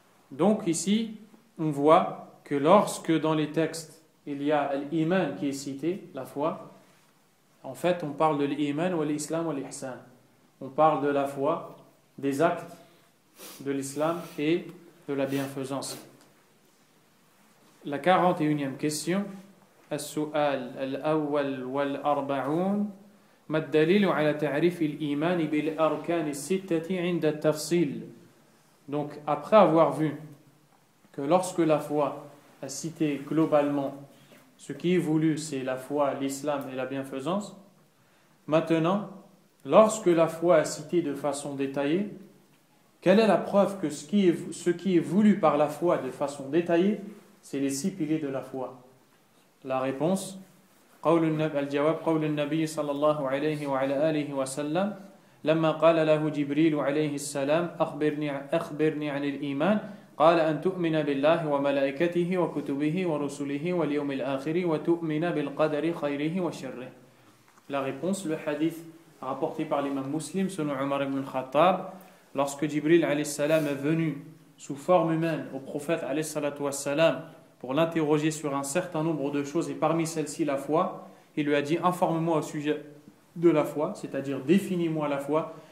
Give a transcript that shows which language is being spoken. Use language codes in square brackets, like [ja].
[fr] Donc ici, on voit que lorsque dans les textes, il y a l'iman qui est cité, la foi, en fait, on parle de l'iman ou l'islam ou l'ihsan. On parle de la foi, des actes de l'islam et de la bienfaisance. La 41e question, [ar] السؤال الأول والأربعون ما الدليل على تعريف الإيمان بالأركان الستة عند التفصيل. [fr] Donc, après avoir vu que lorsque la foi a cité globalement ce qui est voulu, c'est la foi, l'islam et la bienfaisance, maintenant, lorsque la foi a cité de façon détaillée, quelle est la preuve que ce qui est voulu par la foi de façon détaillée, c'est les 6 piliers de la foi? La réponse, [ar] الجواب قول النبي صلى الله عليه وعلى آله وسلم لما قال له جبريل عليه السلام أخبرني عن الإيمان قال أن تؤمن بالله وملائكته وكتبه ورسله واليوم الآخر وتؤمن بالقدر خيره وشره. [fr] La réponse, le hadith rapporté par l'imam Muslim selon Omar ibn Khattab, lorsque Jibril alayhi salam est venu sous forme humaine au prophète alayhi salatu wassalam pour l'interroger sur un certain nombre de choses et parmi celles-ci la foi, il lui a dit informe-moi au sujet de la foi, c'est-à-dire définis-moi la foi.